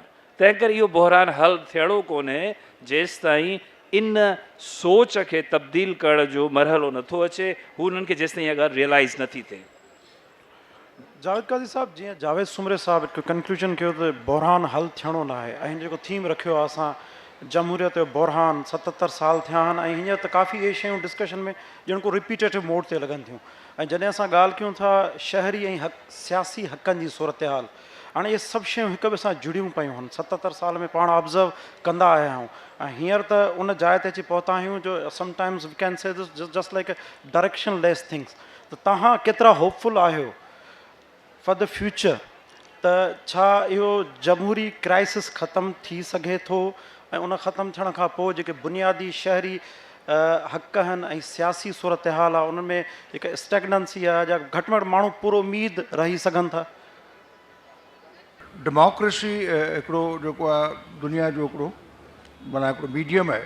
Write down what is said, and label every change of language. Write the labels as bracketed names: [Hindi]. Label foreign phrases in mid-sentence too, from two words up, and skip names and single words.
[Sindhi] तंहिं करे इहो बहरान हल थियणो कोन्हे जेसि ताईं इन सोच खे तब्दील करण जो मरहलो नथो अचे, हू हुननि खे जेसि ताईं इहा ॻाल्हि रियलाइज़ नथी थिए. जावेद काज़ी साहब, जीअं जावेद सुमरे साहब हिकु कंक्लूजन कयो त बहरान हल थियणो न आहे ऐं जेको थीम रखियो आहे असां जमहूरियत जो बहरान 77 साल थिया आहिनि ऐं हींअर त काफ़ी इहे शयूं डिस्कशन में ॼण को [English] repetitive mode [Sindhi] ते लॻनि थियूं. ऐं जॾहिं असां ॻाल्हि कयूं था शहरी ऐं सियासी हक़नि जी सूरत हाल, हाणे इहे सभु शयूं हिक ॿिए सां जुड़ियूं पियूं आहिनि. 77 साल में पाण ऑब्ज़र्व कंदा आया आहियूं ऐं हींअर त उन जाइ ते अची पहुता आहियूं जो [English] sometimes we can say this just like direction less things. [Sindhi] त तव्हां केतिरा होपफुल आहियो [English] for the future [Sindhi] त छा इहो जमहूरी क्राइसिस ख़तमु थी सघे थो ऐं उन ख़तमु थियण खां पोइ जेके बुनियादी शहरी हक़ आहिनि ऐं सियासी सूरत हाल आहे उन में हिकु स्टेगनेंसी आहे या घटि में घटि माण्हू पूरो उमेद रही सघनि था? डेमोक्रेसी हिकिड़ो जेको आहे दुनिया जो हिकिड़ो माना हिकिड़ो मीडियम आहे.